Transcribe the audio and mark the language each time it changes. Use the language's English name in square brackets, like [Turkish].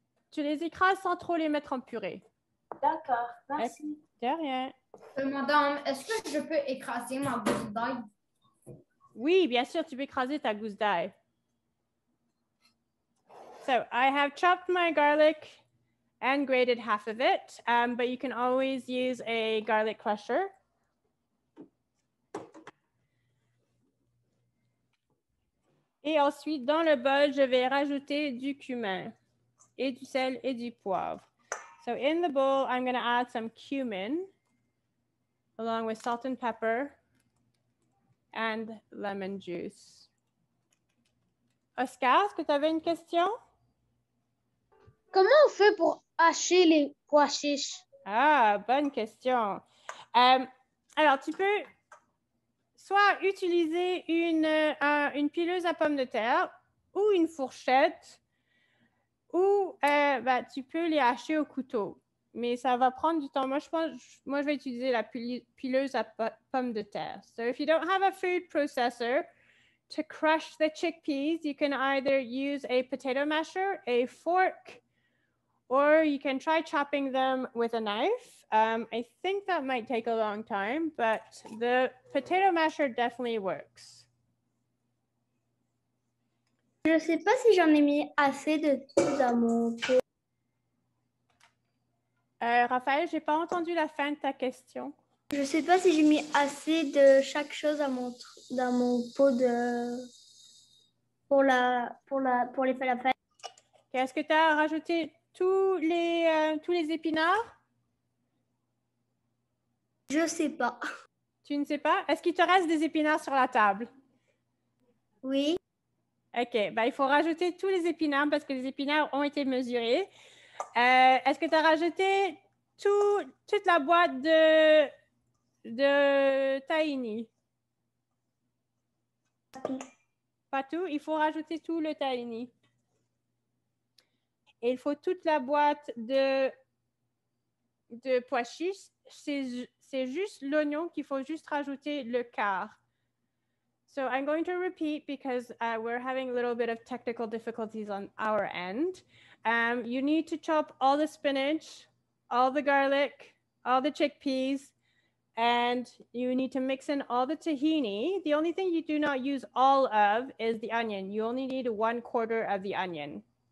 [French] Tu les écrases sans trop les mettre en purée. D'accord, merci. De rien. Madame, est-ce que je peux écraser ma gousse d'ail? Oui, bien sûr, tu peux écraser ta gousse d'ail. [English] So, I have chopped my garlic and grated half of it, but you can always use a garlic crusher. [French] Et ensuite, dans le bol, je vais rajouter du cumin et du sel et du poivre. [English] So in the bowl, I'm going to add some cumin along with salt and pepper and lemon juice. [French] Oscar, est-ce que tu avais une question? Comment on fait pour hacher les pois chiches? Ah, bonne question. Alors, tu peux soit utiliser une pileuse à pommes de terre ou une fourchette ou tu peux les hacher au couteau. Mais ça va prendre du temps. Moi, je vais utiliser la pileuse à pommes de terre. [English] So if you don't have a food processor to crush the chickpeas, you can either use a potato masher, a fork, or you can try chopping them with a knife. I think that might take a long time, but the potato masher definitely works. [French] Je ne sais pas si j'en ai mis assez de tout dans mon pot. Raphaël, j'ai pas entendu la fin de ta question. Je sais pas si j'ai mis assez de chaque chose dans mon pot de pour les falafels. Est-ce que tu as rajouté tous les épinards? Je sais pas. Tu ne sais pas? Est-ce qu'il te reste des épinards sur la table? Oui. OK, ben, il faut rajouter tous les épinards parce que les épinards ont été mesurés. Est-ce que tu as rajouté toute la boîte de tahini? Pas tout. Il faut rajouter tout le tahini. Et il faut toute la boîte de pois chiches. C'est juste l'oignon qu'il faut juste rajouter le quart. [English] So I'm going to repeat because we're having a little bit of technical difficulties on our end. You need to chop all the spinach, all the garlic, all the chickpeas, and you need to mix in all the tahini. The only thing you do not use all of is the onion. You only need 1/4 of the onion.